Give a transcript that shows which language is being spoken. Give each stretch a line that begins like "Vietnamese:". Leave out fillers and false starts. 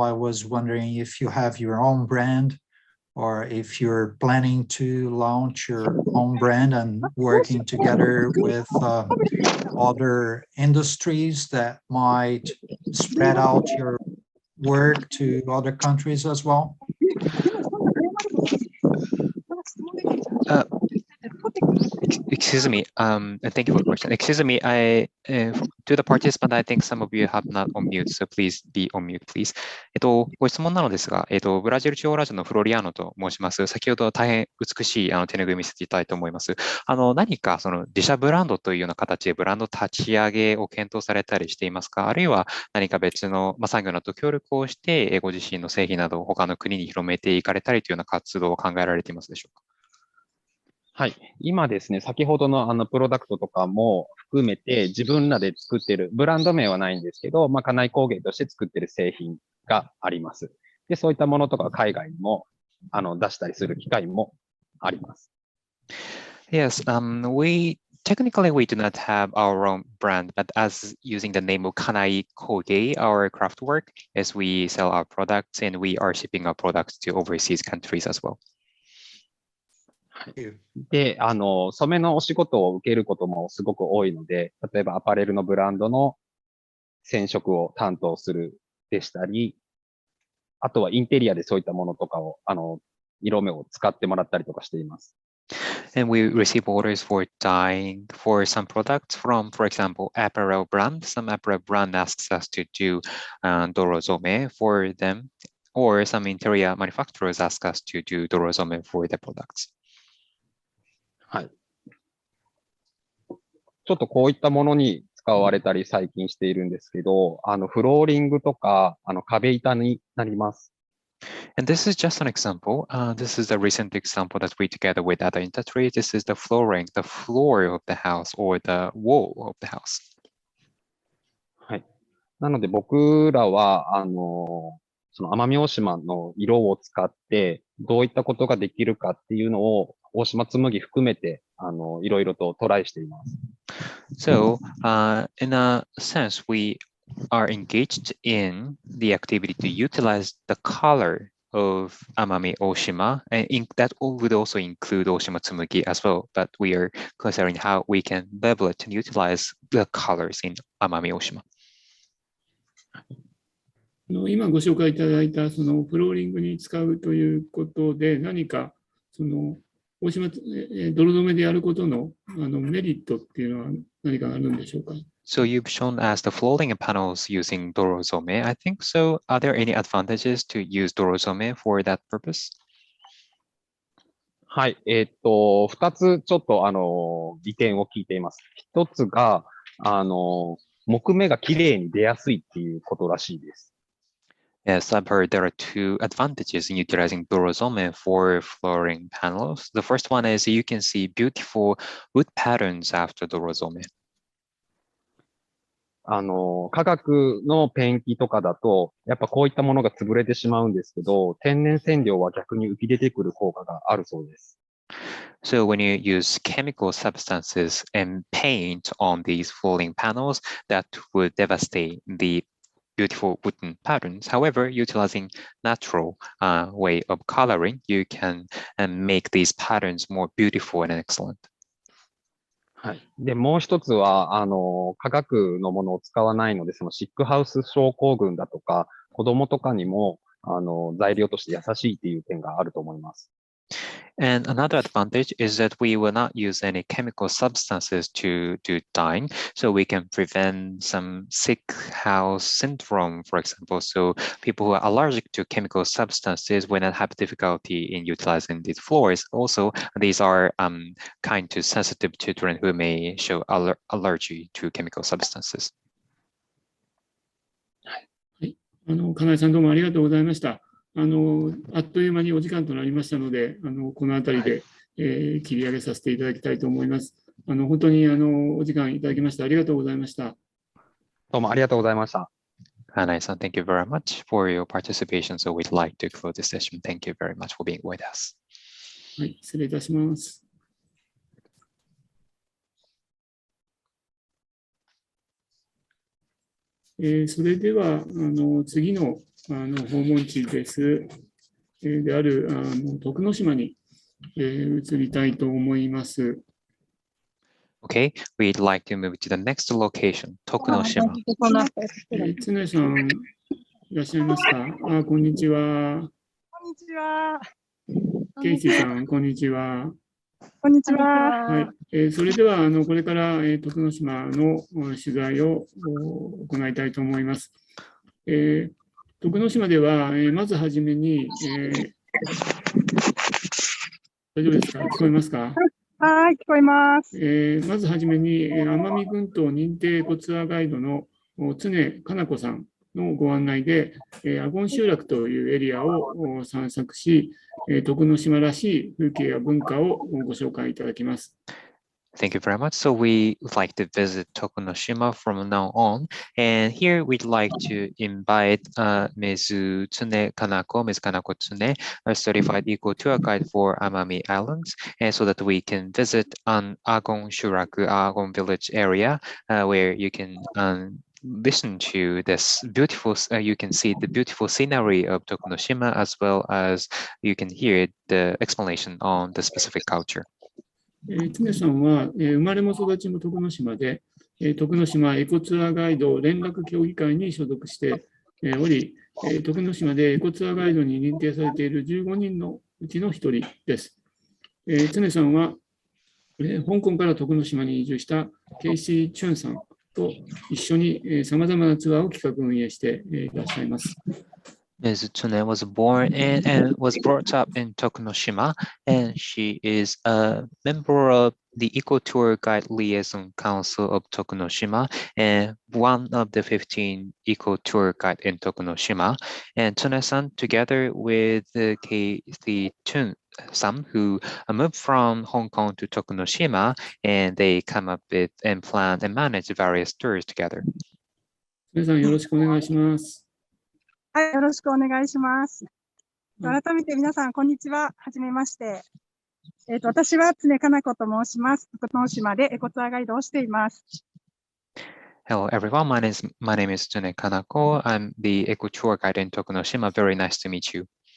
English: I was wondering if you have your own brand or if you're planning to launch your own brand and working together with other industries that might spread out your work to other countries as well. Excuse me. Thank you for the question. Excuse me. To the participant, I think some of you have not on mute, so please be on mute, please.
Japanese: ご質問なのですが、ブラジル地方ラジオのフロリアーノと申します。先ほど大変美しい手ぬぐい見せていただいて思います。何かその自社ブランドというような形でブランド立ち上げを検討されたりしていますか？あるいは何か別の産業などと協力をして、ご自身の製品などを他の国に広めていかれたりというような活動を考えられていますでしょうか？はい。今ですね、先ほどのプロダクトとかも含めて自分らで作ってる、ブランド名はないんですけど、家内工芸として作ってる製品があります。で、そういったものとか海外にも出したりする機会もあります。
English: Yes, technically we do not have our own brand, but as using the name of Kanai Koge, our craft work, as we sell our products and we are shipping our products to overseas countries as well.
Japanese: で、染めのお仕事を受けることもすごく多いので、例えばアパレルのブランドの染色を担当するでしたり、あとはインテリアでそういったものとかを、色目を使ってもらったりとかしています。
English: And we receive orders for dyeing for some products from, for example, apparel brand. Some apparel brand asks us to do dorozome for them, or some interior manufacturers ask us to do dorozome for their products.
Japanese: はい。ちょっとこういったものに使われたり最近しているんですけど、フローリングとか、壁板になります。
English: And this is just an example. This is a recent example that we together with other industries. This is the flooring, the floor of the house or the wall of the house.
Japanese: はい。なので僕らは、その奄美大島の色を使ってどういったことができるかっていうのを大島紬含めていろいろとトライしています。
English: So, in a sense, we are engaged in the activity to utilize the color of Amami-Oshima, and that would also include Oshimatsumagi as well, but we are considering how we can leverage and utilize the colors in Amami-Oshima.
Japanese: 今ご紹介いただいたそのフローリングに使うということで、何かその大島泥染めでやることのメリットっていうのは何かあるんでしょうか？
English: So you've shown us the flooring panels using dorozome. I think so. Are there any advantages to use dorozome for that purpose?
Japanese: はい。二つちょっと利点を聞いています。一つが、木目が綺麗に出やすいっていうことらしいです。
English: Yes, I've heard there are two advantages in utilizing dorozome for flooring panels. The first one is you can see beautiful wood patterns after dorozome.
Japanese: 化学のペンキとかだと、やっぱこういったものが潰れてしまうんですけど、天然染料は逆に浮き出てくる効果があるそうです。
English: So when you use chemical substances and paint on these flooring panels, that would devastate the beautiful wooden patterns. However, utilizing natural way of coloring, you can make these patterns more beautiful and excellent.
Japanese: はい。で、もう一つは、化学のものを使わないので、そのシックハウス症候群だとか、子供とかにも、材料として優しいっていう点があると思います。
English: And another advantage is that we will not use any chemical substances to do dyeing, so we can prevent some sick house syndrome, for example. So people who are allergic to chemical substances will not have difficulty in utilizing these floors. Also, these are kind to sensitive children who may show allergy to chemical substances.
Japanese: 金井さん、どうもありがとうございました。あっという間にお時間となりましたので、このあたりで、切り上げさせていただきたいと思います。本当にお時間いただきましてありがとうございました。どうもありがとうございました。
English: Kanai-san, thank you very much for your participation. So we'd like to close this session. Thank you very much for being with us.
Japanese: はい、失礼いたします。それでは次の訪問地です。である徳之島に移りたいと思います。
English: Okay, we'd like to move to the next location, Tokunoshima.
Japanese: 常さん、いらっしゃいますか？こんにちは。こんにちは。ケイシーさん、こんにちは。こんにちは。はい、それではこれから徳之島の取材を行いたいと思います。徳之島ではまずはじめに、大丈夫ですか？聞こえますか？はい、聞こえます。まずはじめに奄美群島認定エコツアーガイドの常かな子さんのご案内で、アゴン集落というエリアを散策し、徳之島らしい風景や文化をご紹介いただきます。
English: Thank you very much. So we would like to visit Tokunoshima from now on. And here we'd like to invite Ms. Tsune Kanako, Ms. Kanako Tsune, a certified eco tour guide for Amami Islands, and so that we can visit an Argonne Shuraku, Argonne Village area where you can listen to this beautiful, you can see the beautiful scenery of Tokunoshima, as well as you can hear the explanation on the specific culture.
Japanese: 常さんは生まれも育ちも徳之島で、徳之島エコツアーガイド連絡協議会に所属しており、徳之島でエコツアーガイドに認定されている15人のうちの1人です。常さんは香港から徳之島に移住したケイシー・チュンさんと一緒にさまざまなツアーを企画運営していらっしゃいます。
English: Ms. Tsune was born and was brought up in Tokunoshima, and she is a member of the Eco Tour Guide Liaison Council of Tokunoshima and one of the 15 Eco Tour Guide in Tokunoshima. And Tsune-san, together with Kathy Chun-san, who moved from Hong Kong to Tokunoshima, and they come up with and plan and manage various tours together.
Japanese: 皆さんよろしくお願いします。はい、よろしくお願いします。改めて皆さん、こんにちは。はじめまして。私は常かな子と申します。徳之島でエコツアーガイドをしています。
English: Hello everyone, my name is Tsune Kanako. I'm the Eco Tour Guide in Tokunoshima. Very nice to meet you.